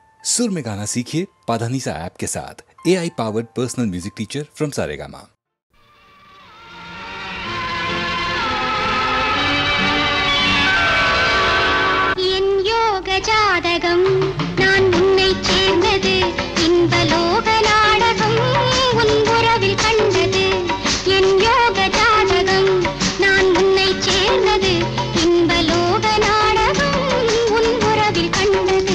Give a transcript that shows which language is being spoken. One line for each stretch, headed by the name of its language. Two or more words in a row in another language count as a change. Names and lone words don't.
Hindi: सुर में गाना सीखिए पाधानीसा ऐप के साथ।
English: AI powered personal music teacher from Saregama.
Tamil: ஜாதகம் நான் உன்னை சேர்ந்தது இன்பலோக நாடகம் உன் உறவில் கண்டது என் யோக ஜாதகம் நான் உன்னை சேர்ந்தது இன்பலோக நாடகம் உன் உறவில் கண்டது